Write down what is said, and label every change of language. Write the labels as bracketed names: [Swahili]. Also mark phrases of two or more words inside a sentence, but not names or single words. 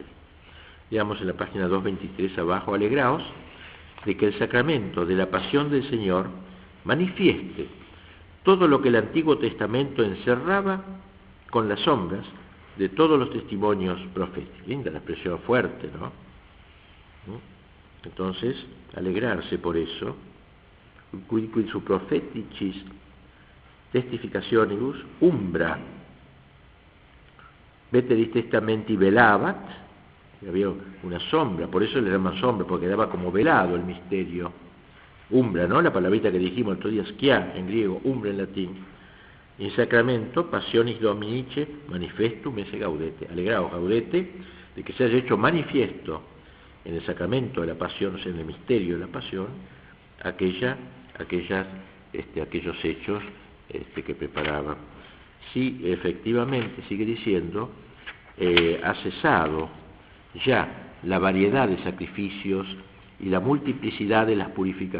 [Spanish] Leamos en la página 223 abajo: alegraos de que el sacramento de la pasión del Señor manifieste todo lo que el Antiguo Testamento encerraba con las sombras de todos los testimonios proféticos. Linda la expresión, fuerte, ¿no? Entonces, alegrarse por eso, [Latin] quid su propheticis testificationibus umbra veteris testamenti velabat, [Spanish] había una sombra, por eso le llaman sombra, porque quedaba como velado el misterio. Umbra, ¿no? La palabrita que dijimos el otro día, skia en griego, umbra en latín. [Latin] In sacramento passionis dominice manifestum esse gaudete. [Spanish] Alegraos, gaudete, de que se haya hecho manifiesto en el sacramento de la pasión, o sea, en el misterio de la pasión, aquellos hechos que preparaba. Sí, efectivamente, sigue diciendo, ha cesado ya la variedad de sacrificios y la multiplicidad de las purificaciones.